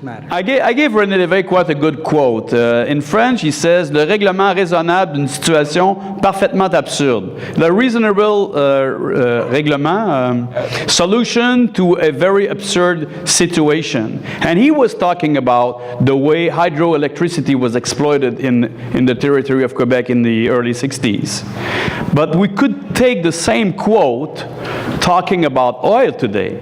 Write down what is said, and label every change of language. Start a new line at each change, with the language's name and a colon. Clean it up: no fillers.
English: I gave René Lévesque quite a good quote. In French, he says,
French: le règlement raisonnable d'une situation parfaitement absurde.
English: The reasonable règlement, solution to a very absurd situation. And he was talking about the way hydroelectricity was exploited in the territory of Quebec in the early 60s. But we could take the same quote talking about oil today.